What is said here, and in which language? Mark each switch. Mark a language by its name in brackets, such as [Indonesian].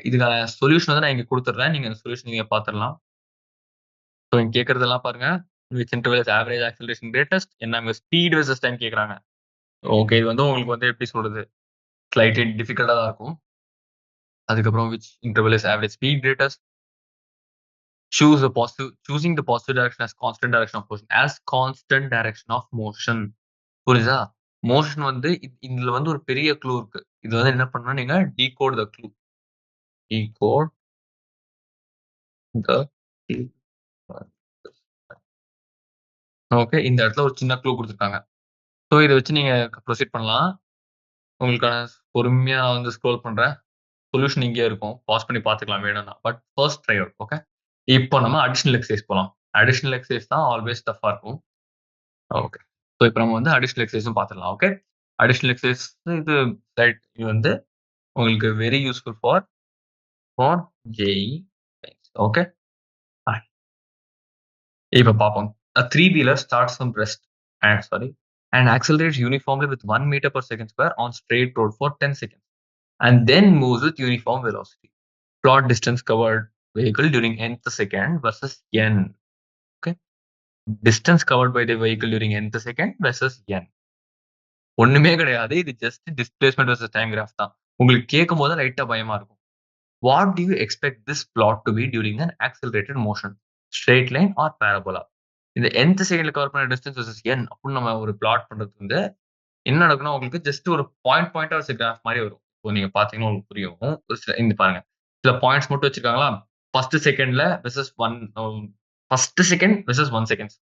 [Tamil] இதுக்கான சொல்யூஷன் வந்து நான் இங்க குடுத்துடுறேன். நீங்க அந்த சொல்யூஷன் நீங்க பார்த்துடலாம். சோ இங்க கேட்கிறதெல்லாம் பாருங்க. [English] Which interval is average acceleration greatest? [Tamil] என்ன ஸ்பீட் வெர்சஸ் டைம் கேட்கறாங்க. ஓகே. இது வந்து உங்களுக்கு வந்து எப்படி சொல்றது? ஸ்லைட்லி டிஃபிகல்ட்டா தான் இருக்கும். [English] அதுக்கப்புறம் which interval is average speed greatest. Choosing the positive direction as constant direction of motion. As constant direction of motion. [Tamil] புரியுதா? மோஷன் வந்து இதுல வந்து ஒரு பெரிய க்ளூ இருக்கு. இது வந்து என்ன பண்ணணும்னா நீங்க [English] Decode the clue. Decode the clue. [Tamil] ஓகே. இந்த இடத்துல ஒரு சின்ன க்ளூ குடுத்துருக்காங்க. ஸோ இத வச்சு நீங்க ப்ரொசீட் பண்ணலாம். உங்களுக்கான பொறுமையா நான் வந்து ஸ்க்ரோல் பண்றேன். சொல்யூஷன் இங்கேயே இருக்கும். பாஸ் பண்ணி பார்த்துக்கலாம் வேணும்னா. [English] But first try out. [Tamil] Okay. இப்போ நம்ம அடிஷனல் எக்சர்சைஸ் போலாம். அடிஷனல் எக்சர்சைஸ் தான் ஆல்வேஸ் டஃப்பா இருக்கும். ஓகே. ஸோ இப்போ நம்ம வந்து அடிஷனல் எக்சர்சைஸும் பார்த்துடலாம். ஓகே. அடிஷனல் எக்சர்சைஸ் இது இது வந்து உங்களுக்கு [English] Very useful for JEE Mains. Okay. [Tamil] இப்ப பார்ப்போம். [English] A three-wheeler starts from rest and accelerates uniformly with 1 meter per second square on straight road for 10 seconds and then moves with uniform velocity. Plot distance covered vehicle during nth second versus n. Okay. Distance covered by the vehicle during nth second versus n. [Tamil] ஒண்ணுமே கிடையாது. இது just displacement versus time graph தான். உங்களுக்கு கேட்கும்போது லைட்டா பயமா இருக்கும். [English] What do you expect this plot to be during an accelerated motion? Straight line or parabola? [Tamil] இந்த nth செகண்ட்ல கவர் பண்ண டிஸ்டன்ஸ் வெர்சஸ் n அப்படின்னு நம்ம ஒரு பிளாட் பண்றது வந்து என்ன நடக்கும்னா, உங்களுக்கு ஜஸ்ட் ஒரு பாயிண்டா வச்ச கிராஃப் மாரி வரும். இப்போ நீங்க பார்த்தீங்கன்னா உங்களுக்கு புரியும். ஒரு சில இங்க பாருங்க. சில பாயிண்ட்ஸ் மட்டும் வச்சிருக்காங்களா? [English] First செகண்ட்ல versus 1 first second versus 1 seconds.